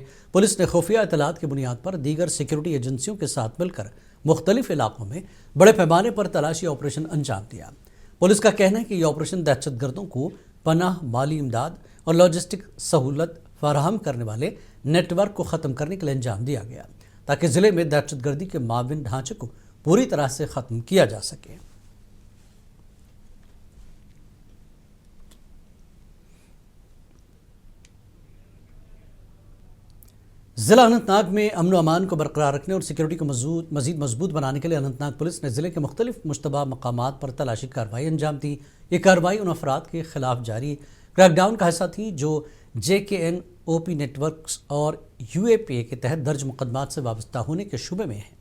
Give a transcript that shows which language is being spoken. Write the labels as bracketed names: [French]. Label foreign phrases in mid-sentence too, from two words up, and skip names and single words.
[Urdu] پولیس نے خفیہ اطلاعات کی بنیاد پر دیگر سیکیورٹی ایجنسیوں کے ساتھ مل کر مختلف علاقوں میں بڑے پیمانے پر تلاشی آپریشن انجام دیا۔ پولیس کا کہنا ہے کہ یہ آپریشن دہشت گردوں کو پناہ، مالی امداد اور لاجسٹک سہولت فراہم کرنے والے نیٹ ورک کو ختم کرنے کے لیے انجام دیا گیا تاکہ ضلع میں دہشت گردی کے معاون ڈھانچے کو پوری طرح سے ختم کیا جا سکے۔ ضلع اننت ناگ میں امن و امان کو برقرار رکھنے اور سیکیورٹی کو مزید مضبوط بنانے کے لیے اننت ناگ پولیس نے ضلع کے مختلف مشتبہ مقامات پر تلاشی کارروائی انجام دی۔ یہ کارروائی ان افراد کے خلاف جاری کریک ڈاؤن کا حصہ تھی جو JKN-OP نیٹ ورکس اور UAPA کے تحت درج مقدمات سے وابستہ ہونے کے شبے میں ہیں۔